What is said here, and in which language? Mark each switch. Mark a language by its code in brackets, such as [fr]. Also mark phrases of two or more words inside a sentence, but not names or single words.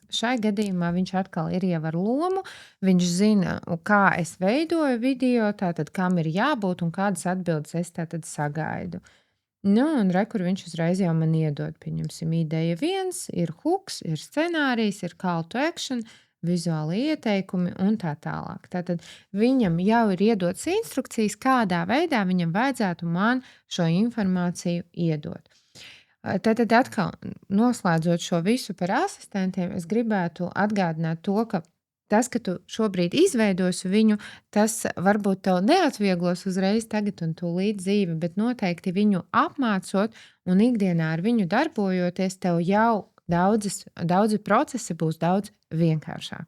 [lv] Šai gadījumā viņš atkal ir jau ar lomu, viņš zina, kā es veidoju video, tātad kam ir jābūt un kādas atbildes es tātad sagaidu. Nu, un re, kur viņš uzreiz jau man iedod, pieņemsim, ideja 1, ir hooks, ir scenārijs, ir [en] call to action, [lv] vizuāli ieteikumi un tā tālāk. Tātad viņam jau ir iedotas instrukcijas, kādā veidā viņam vajadzētu man šo informāciju iedot. Tātad atkal, noslēdzot šo visu par asistentiem, es gribētu atgādināt to, ka tas, ka tu šobrīd izveidosi viņu, tas varbūt tev neatvieglos uzreiz tagad un tūlīt dzīvi, bet noteikti viņu apmācot un ikdienā ar viņu darbojoties, tev jau daudzi procesi būs daudz vienkāršāki.